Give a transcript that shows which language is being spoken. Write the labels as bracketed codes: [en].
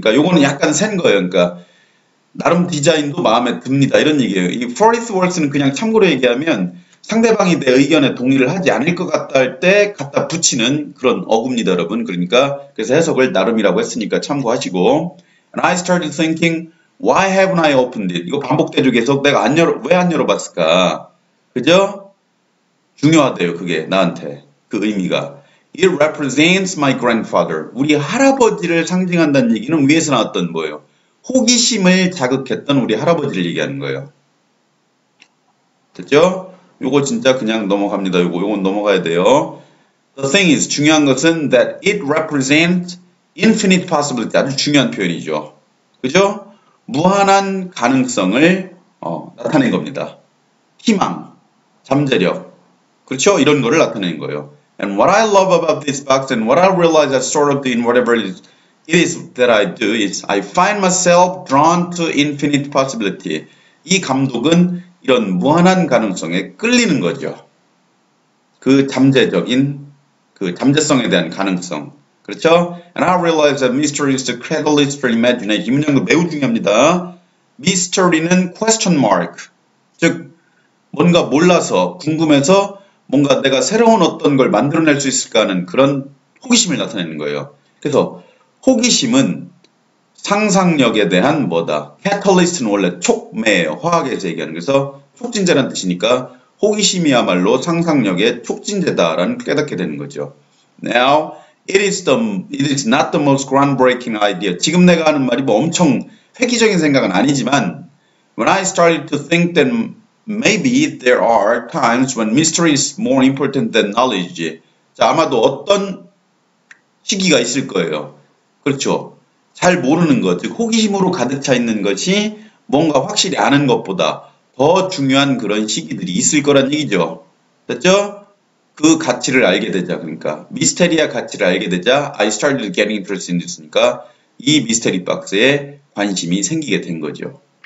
[ko] 그러니까 요거는 약간 센 거예요. 그러니까 나름 디자인도 마음에 듭니다. 이런 얘기예요. 이 for its worth는 그냥 참고로 얘기하면 상대방이 내 의견에 동의를 하지 않을 것 같다 할 때 갖다 붙이는 그런 어구입니다, 여러분. 그러니까 그래서 해석을 나름이라고 했으니까 참고하시고. [en] And I started thinking, why haven't I opened it? [ko] 이거 반복되죠. 계속 내가 왜 안 열어봤을까? 그죠? 중요하대요, 그게 나한테. 그 의미가. [en] It represents my grandfather. [ko] 우리 할아버지를 상징한다는 얘기는 위에서 나왔던 뭐예요? 호기심을 자극했던 우리 할아버지를 얘기하는 거예요. 됐죠? 요거 진짜 그냥 넘어갑니다. 요건 넘어가야 돼요. [en] The thing is, [ko] 중요한 것은 [en] that it represents infinite possibility. [ko] 아주 중요한 표현이죠. 그죠? 무한한 가능성을 나타낸 겁니다. 희망, 잠재력. 그렇죠? 이런 거를 나타내는 거예요. [en] And what I love about this box and what I realize I sort of do in whatever it is that I do is I find myself drawn to infinite possibility. [ko] 이 감독은 이런 무한한 가능성에 끌리는 거죠. 그 잠재적인, 그 잠재성에 대한 가능성. 그렇죠? [en] And I realize that mystery is the catalyst for imagination. [ko] 이 문장도 매우 중요합니다. mystery는 question mark. 즉, 뭔가 몰라서, 궁금해서 뭔가 내가 새로운 어떤 걸 만들어낼 수 있을까 하는 그런 호기심을 나타내는 거예요. 그래서 호기심은 상상력에 대한 뭐다? catalyst는 원래 촉매예요. 화학에서 얘기하는. 그래서 촉진제라는 뜻이니까 호기심이야말로 상상력의 촉진제다라는 깨닫게 되는 거죠. [en] Now, it is not the most groundbreaking idea. [ko] 지금 내가 하는 말이 뭐 엄청 획기적인 생각은 아니지만 [en] when I started to think that maybe there are times when mystery is more important than knowledge. [ko] 자, 아마도 어떤 시기가 있을 거예요. 그렇죠. 잘 모르는 것, 즉 호기심으로 가득 차 있는 것이 뭔가 확실히 아는 것보다 더 중요한 그런 시기들이 있을 거란 얘기죠. 됐죠? 그 가치를 알게 되자, 그러니까 미스테리아 가치를 알게 되자 [en] I started getting interested in this [ko] 니까 이 미스테리 박스에 관심이 생기게 된 거죠.